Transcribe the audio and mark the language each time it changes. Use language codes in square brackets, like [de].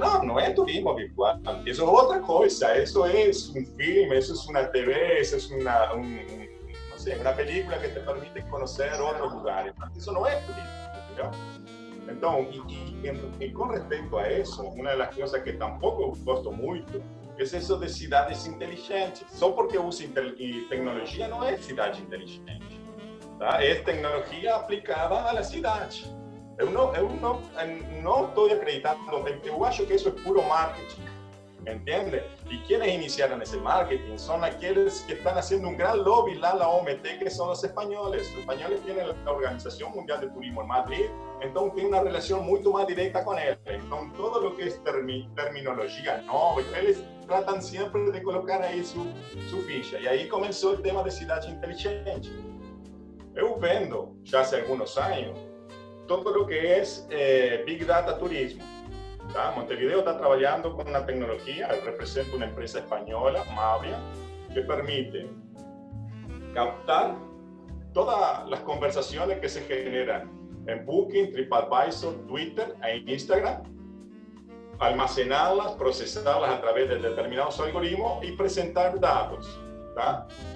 [es] No, no es turismo virtual. Eso es otra cosa. Eso es un film, eso es una TV, eso es una película que te permite conocer otros lugares. Eso no es turismo, ¿no? Entonces, y con respecto a eso, una de las cosas que tampoco gosto mucho es eso de ciudades inteligentes. [pt] Só porque [es] usa tecnología no es ciudad inteligente. [pt] Tá? É tecnologia aplicada à cidade. Eu não estou acreditando, eu acho que isso é puro marketing, entende? E quienes iniciaram esse marketing são aqueles que estão fazendo um gran lobby lá na OMT, que são os espanhóis. Os espanhóis têm a Organização Mundial de Turismo em Madrid, então tem uma relação muito mais direta com eles. Então, todo o que é terminologia nova, eles tratam sempre de colocar aí sua ficha. E aí começou o tema de cidade inteligente. Eu vendo, já há alguns anos, [es] todo lo que es [pt] Big Data Turismo. ¿tá? [es] Montevideo está trabajando con una tecnología, representa una empresa española, Mavia, que permite captar todas las conversaciones que se generan en Booking, TripAdvisor, Twitter e Instagram, almacenarlas, procesarlas a través de determinados algoritmos y presentar datos, ¿tá?